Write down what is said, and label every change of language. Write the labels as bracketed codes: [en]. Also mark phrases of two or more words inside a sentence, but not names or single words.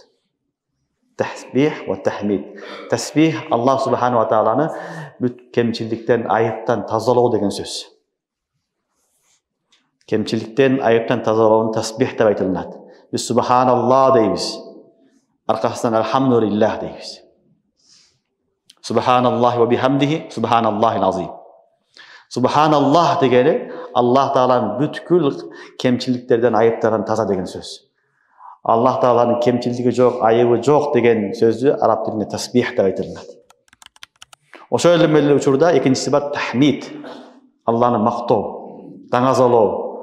[ky] Тасбих ва тахмид. Тасбих Аллах [ar] سبحانه وتعالى [ky] бүт кемчиликтен, айыптан тазалоо деген сөз. Кемчиликтен, айыптан тазалоонун тасбих деп айтылат. Биз субханаллах дейбиз. Аркасынан алхамдулиллах дейбиз. [ar] سبحان الله وبحمده سبحان الله العظيم. [ky] Субханаллах дегени Аллах тааланын бүткүл кемчиликтерден, айыптардан таза деген сөз. Аллах тааланын кемчилиги жок, айыбы жок деген сөздү араб тилинде тасбих деп айтылат. Ошол эле учурда экинчиси бар тахмид. Алланы мактоо, даңазалоо.